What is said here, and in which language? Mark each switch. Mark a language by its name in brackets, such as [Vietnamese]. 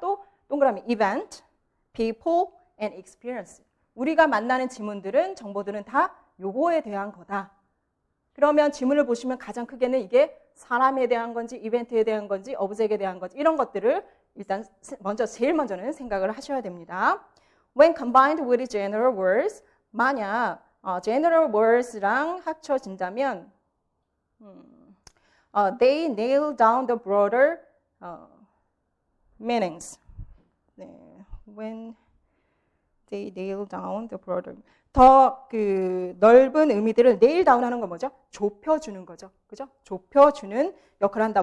[Korean] 또 동그라미 event, people, and experience. 우리가 만나는 지문들은 정보들은 다 요거에 대한 거다. 그러면 지문을 보시면 가장 크게는 이게 사람에 대한 건지 이벤트에 대한 건지 오브젝트에 대한 건지 이런 것들을 일단 제일 먼저는 생각을 하셔야 됩니다. [English] When combined with general words, [Korean] 만약 general words랑 합쳐진다면 [English] they nail down the broader meanings. [Korean] 네, [English] when they nail down the broader [Korean] 더 그 넓은 의미들을 네일 다운하는 건 뭐죠? 좁혀주는 거죠. 그죠? 좁혀주는 역할을 한다.